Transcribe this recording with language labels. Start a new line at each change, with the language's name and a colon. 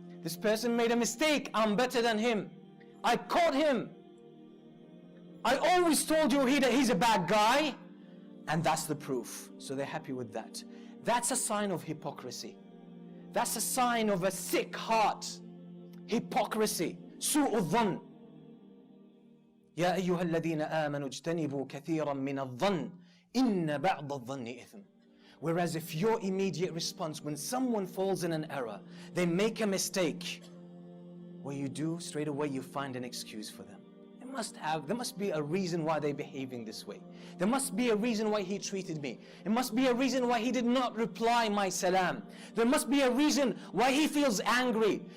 English: This person made a mistake, I'm better than him. I caught him. I always told you he's a bad guy. And that's the proof. So they're happy with that. That's a sign of hypocrisy. That's a sign of a sick heart.
Arabic: Hypocrisy. سوء الظن. يا أيها الذين آمنوا اجتنبوا كثيرا من الظن إن بعض الظن إثم.
English: Whereas if your immediate response when someone falls in an error, they make a mistake, what you do, straight away you find an excuse for them. There must be a reason why they're behaving this way. There must be a reason why he treated me. There must be a reason why he did not reply my salam. There must be a reason why he feels angry.